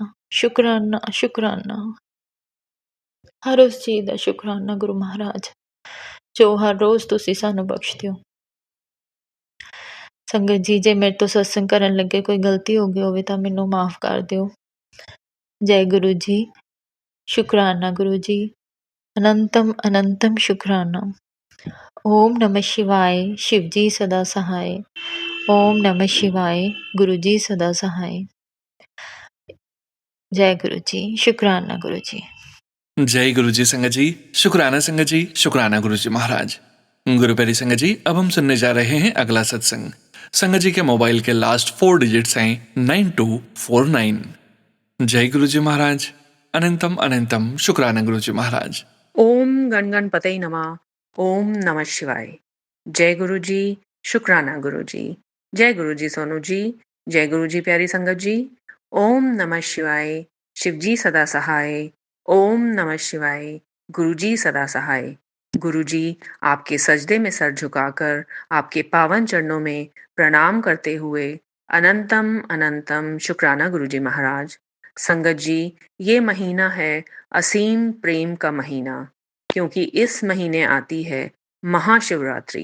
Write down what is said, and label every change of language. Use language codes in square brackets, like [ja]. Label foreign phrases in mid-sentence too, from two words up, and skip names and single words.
[pa] ਸ਼ੁਕਰਾਨਾ ਸ਼ੁਕਰਾਨਾ, ਹਰ ਉਸ ਚੀਜ਼ ਦਾ ਸ਼ੁਕਰਾਨਾ ਗੁਰੂ ਮਹਾਰਾਜ ਜੋ ਹਰ ਰੋਜ਼ ਤੁਸੀਂ ਸਾਨੂੰ ਬਖਸ਼ਦੇ ਹੋ। ਸੰਗਤ ਜੀ ਜੇ ਮੇਰੇ ਤੋਂ ਸਤਸੰਗ ਕਰਨ ਲੱਗੇ ਕੋਈ ਗਲਤੀ ਹੋ ਗਈ ਹੋਵੇ ਤਾਂ ਮੈਨੂੰ ਮਾਫ਼ ਕਰ ਦਿਓ। ਜੈ ਗੁਰੂ ਜੀ। ਸ਼ੁਕਰਾਨਾ ਗੁਰੂ ਜੀ, ਅਨੰਤਮ ਅਨੰਤਮ ਸ਼ੁਕਰਾਨਾ। [sa] ओम नमः शिवाय, [hi] शिव जी सदा सहाय। [sa] ओम नमः शिवाय, [hi] गुरु जी सदा सहाय। जय गुरु जी। शुक्राना गुरु जी। जय गुरु जी संगत जी। शुक्राना संगत जी, शुक्राना गुरु जी महाराज। गुरु प्यारी संगत जी, अब हम सुनने जा रहे हैं अगला सत्संग। संगत जी के मोबाइल के [en] last 4 digits [hi] हैं 9249। जय गुरु जी महाराज। अनंतम अनंतम शुक्राना गुरु जी महाराज। [sa] ओम गण गणपतये नमः। ओम नमः शिवाय। [hi] जय गुरु जी, शुक्राना गुरु जी। जय गुरु जी सोनू जी। जय गुरु जी प्यारी संगत जी। [sa] ओम नमः शिवाय। [hi] शिव जी सदा सहाय। [sa] ओम नमः शिवाय। [hi] गुरु जी सदा सहाय। गुरु जी आपके सजदे में सर झुकाकर आपके पावन चरणों में प्रणाम करते हुए अनंतम अनंतम शुक्राना गुरु जी महाराज। संगत जी ये महीना है असीम प्रेम का महीना, क्योंकि इस महीने आती है महाशिवरात्रि।